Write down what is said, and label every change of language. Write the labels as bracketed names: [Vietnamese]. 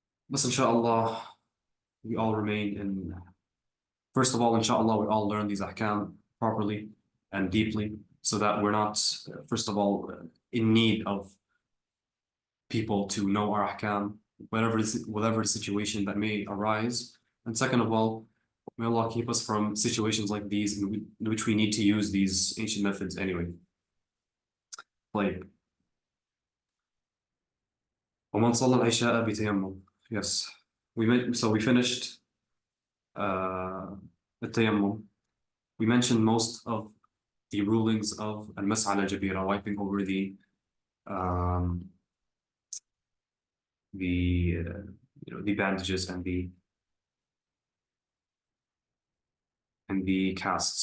[English] But inshallah, we all remain in. First of all, inshallah, we all learn these ahkam properly and deeply, so that we're not, first of all, in need of people to know our ahkam, whatever situation that may arise. And second of all, may Allah keep us from situations like these in which we need to use these ancient methods anyway. [Arabic] Like, وَمَنْ صَلَّى الْعِشَاءَ بِتَيَمُّمٍ. [English] Yes, we finished the tayammum. We mentioned most of the rulings of al-mas'ala jabira, wiping over the bandages and the cast.